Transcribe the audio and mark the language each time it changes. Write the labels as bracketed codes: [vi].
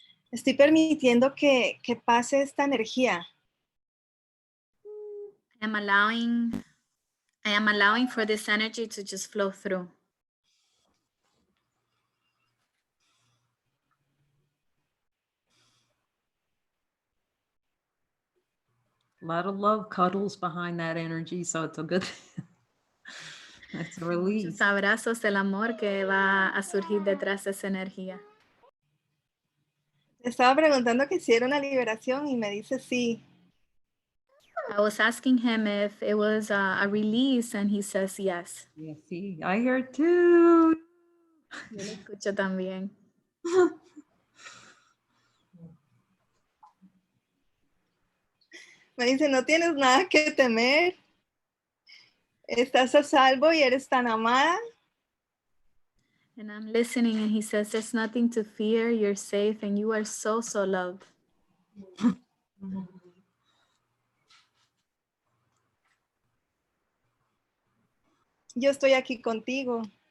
[es] Estoy permitiendo que pase esta energía. [en] I am allowing for this energy to just flow through. A lot of love cuddles behind that energy, so it's a good it's a release. [es] Muchos abrazos del amor que va a surgir detrás de esa energía. Te estaba preguntando que si era una liberación y me dice sí. [en] I was asking him if it was a release and he says yes. Yeah, see, I hear it too. [es] Yo lo escucho también. Me dice, no tienes nada que temer. Estás a salvo y eres tan amada. [en] And I'm listening and he says, there's nothing to fear, you're safe, and you are so, so loved. [es] Yo estoy aquí contigo.